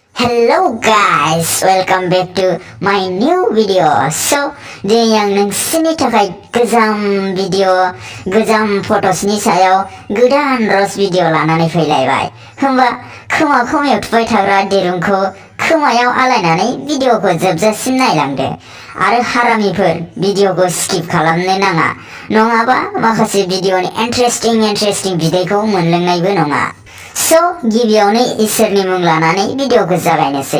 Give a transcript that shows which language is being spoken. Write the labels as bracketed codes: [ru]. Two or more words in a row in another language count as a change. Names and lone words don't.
[en] Hello guys, welcome back to my new video. So, [brx] दिनै आं नोंसोरनि थाखाय गोजाम भिडिअ, गोजाम फट'सनि सायाव गोदान रस भिडिअ लानानै फैलायबाय। होमबा खोमा खोमायाव थुबाय थाग्रा दिरुंखौ खोमायाव आलायनानै भिडिअखौ जोबजासिम नायलांदो। आरो हारामिफोर भिडिअखौ स्किप खालामनो नाङा, नङाबा माखासे भिडिअनि इन्टारेस्टिं बिदैखौ मोनलोंनायबो नङा। So, गिबियावनो इसोरनि मुं लानानै भिडिअखौ जागायनोसै।